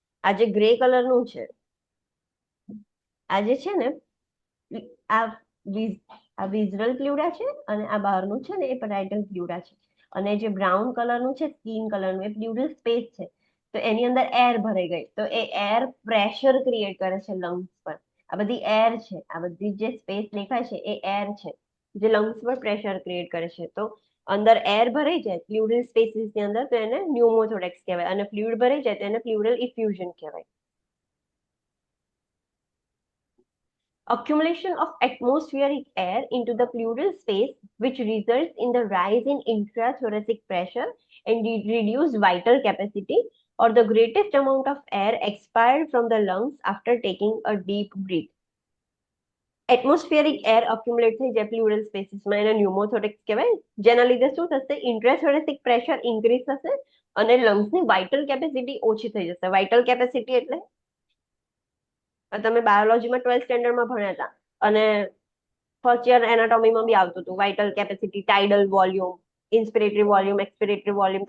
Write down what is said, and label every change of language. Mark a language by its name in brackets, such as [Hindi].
[Gujarati] આ જે ગ્રે કલરનું છે આ જે છે ને આ વિઝરલ પ્લુરા છે અને આ બહારનું છે ને એ પેરાઇટલ પ્લુરા છે અને જે બ્રાઉન કલરનું છે સ્કિન કલરનું એ પ્લુરલ સ્પેસ છે તો એની અંદર એર ભરાઈ ગઈ તો એ એર પ્રેશર ક્રિએટ કરે છે લંગ્સ પર. આ બધી એર છે, આ બધી જે સ્પેસ દેખાય છે એ એર છે જે લંગ્સ પર પ્રેશર ક્રિએટ કરે છે. તો અંદર એર ભરાઈ જાય પ્લુરલ સ્પેસીસ ની અંદર તો એને ન્યુમોથોરેક્સ કહેવાય અને ફ્લુઇડ ભરાઈ જાય તો એને પ્લુરલ ઇફ્યુઝન કહેવાય. [English] Accumulation of atmospheric air into the pleural space, which results in the rise in intrathoracic pressure and reduced vital capacity, or the greatest amount of air expired from the lungs after taking a deep breath. [Gujarati] Atmospheric air અક્યુમ્યુલેટ થઈ જાય plural સ્પેસીસમાં એને ન્યુમોથોરેક્સ કહેવાય જેના લીધે શું થશે ઇન્ટ્રાથોરેસિક pressure increase થશે અને લંગ્સની વાઇટલ કેપેસિટી ઓછી થઈ જશે. વાઇટલ કેપેસિટી એટલે તમે બાયોલોજીમાં 12th સ્ટેન્ડર્ડમાં ભણ્યા હતા અને ફર્સ્ટ યર એનાટોમીમાં બી આવતું હતું vital capacity, tidal volume, ઇન્સ્પિરેટરી volume, એક્સપિરેટરી volume.